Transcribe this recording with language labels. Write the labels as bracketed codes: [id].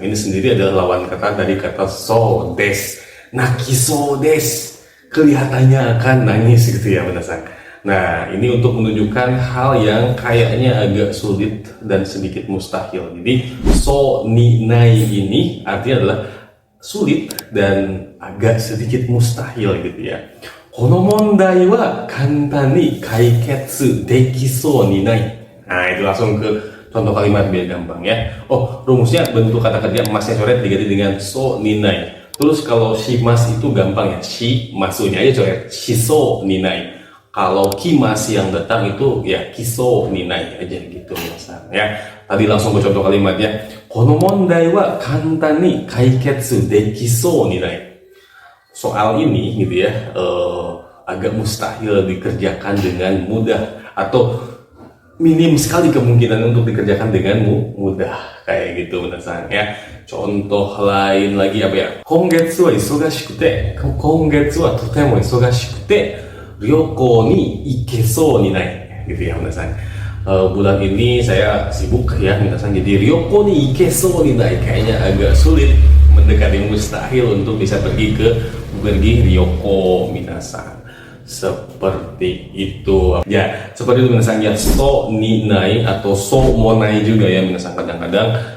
[id] Ini sendiri adalah lawan kata dari kata so des. Nakiso des. Kelihatannya akan nangis gitu ya minasang. Nah, ini untuk menunjukkan hal yang kayaknya agak sulit dan sedikit mustahil. Jadi, so ni nai ini artinya adalah sulit dan agak sedikit mustahil gitu ya. [ja] この問題は簡単に解決できそうにない. [id] Nah, itu langsung ke contoh kalimat biar gampang ya. Oh, rumusnya bentuk kata kerja masnya coret diganti dengan so ninai. Terus kalau shimas itu gampang ya. Shi masunya aja coret. [ja] Shiso ninai. [id] Kalau kimas yang datang itu ya kiso ninai aja gitu misalnya ya. Tadi langsung ke contoh kalimatnya. [ja] この問題は簡単に解決できそうにない. [id] Soal ini gitu ya agak mustahil dikerjakan dengan mudah atau minim sekali kemungkinan untuk dikerjakan dengan mudah kayak gitu minasan ya. Contoh lain lagi apa ya? [ja] 今月は忙しくて、今月はとても忙しくて旅行に行けそうにない [id] gitu ya minasan. Bulan ini saya sibuk ya minasan, jadi [ja] ryoko ni ikeso ni nai [id] kayaknya agak sulit, mendekati mustahil untuk bisa pergi ryoko minasan. Seperti itu ya, seperti itu minasan ya. So ni nai atau so monai juga ya minasan kadang-kadang.